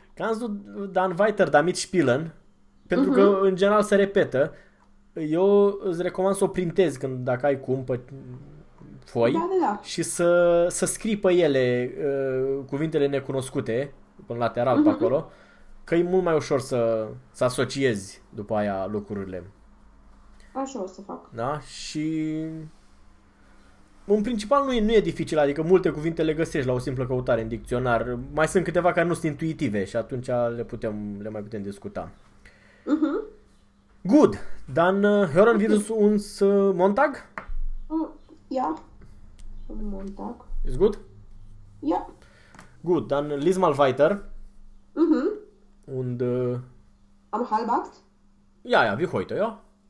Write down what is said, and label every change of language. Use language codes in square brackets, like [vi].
[de] Kannst du dann weiter damit spielen? [ro] Pentru că în general se repetă. Eu îți recomand să o printezi când dacă ai cum pe foi și să scrii pe ele cuvintele necunoscute în lateral pe acolo. Că e mult mai ușor să asociezi după aia lucrurile. Așa o să fac. Da? Și în principal nu e dificil, adică multe cuvinte le găsești la o simplă căutare în dicționar. Mai sunt câteva care nu sunt intuitive și atunci le mai putem discuta. [en] Good. [de] Dann hören wir uns Montag? Montag. [en] Is good? [de] Gut, dann lies mal weiter. Und Am halb acht. ja, wie heute, ja?